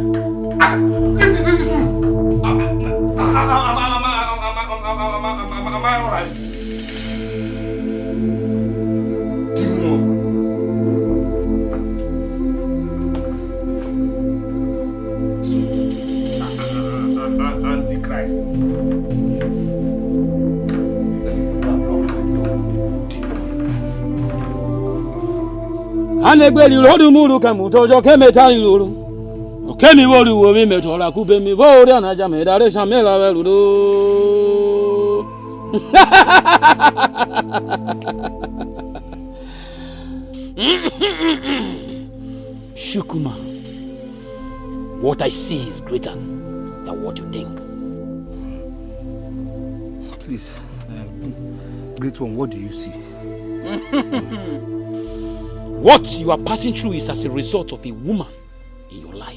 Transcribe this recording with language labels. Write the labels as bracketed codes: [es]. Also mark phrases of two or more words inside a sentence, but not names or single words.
[en] Leave this room! Am I alright? Antichrist. Anegbeli rodu muru kamutojo kemetali lulu. Kemi wori wo mi metola kube mi wori anaja me dare shamela weludo. Shukuma, what I see is greater than what you think. Please, great one, what do you see? What you are passing through is as a result of a woman in your life.